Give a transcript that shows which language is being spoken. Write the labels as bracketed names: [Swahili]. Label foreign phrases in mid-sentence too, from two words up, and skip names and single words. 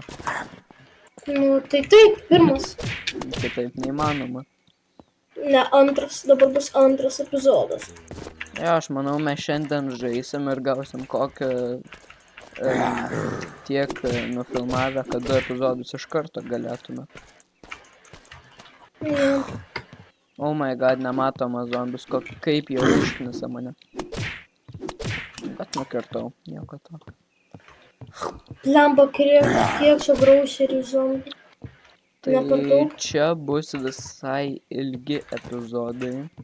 [Lithuanian] Nu, tai taip, pirmas. Kitaip neįmanoma. Ne, antras, dabar bus antras epizodas. Ja, aš manau, mes šiandien žaisim ir gausim kokią tiek nufilmavę, kad 2 epizodus iš karto galėtume. [English] Oh my god, [Lithuanian] nematomas zombis, kaip jau užknisa mane. Bet nukirtau, nieko to. Lemba, kiek čia graušerių zombių. Tai čia bus visai ilgi epizodai.